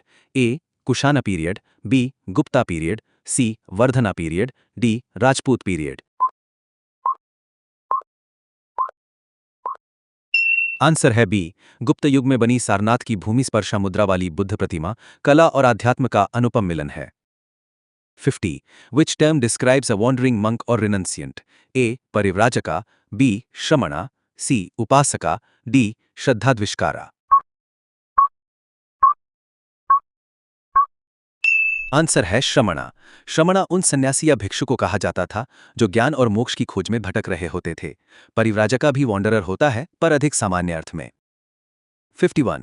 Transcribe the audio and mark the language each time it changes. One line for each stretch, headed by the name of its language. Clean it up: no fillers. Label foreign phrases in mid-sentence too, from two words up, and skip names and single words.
English: A. Kushana period. B. Gupta period. C. Vardhana period. D. Rajput period.
Hindi: आंसर है बी, गुप्त युग में बनी सारनाथ की भूमि स्पर्शा मुद्रा वाली बुद्ध प्रतिमा कला और अध्यात्म का अनुपम मिलन है। 50.
English: Which term describes a wandering monk or renunciant? A. परिव्राजका. B. श्रमणा. C. उपासका. D.
Hindi: श्रद्धाद्विष्कारा। आंसर है श्रमणा। श्रमणा उन सन्यासी या भिक्षु को कहा जाता था जो ज्ञान और मोक्ष की खोज में भटक रहे होते थे। परिव्राजका भी वॉन्डरर होता है, पर अधिक सामान्य अर्थ में। 51.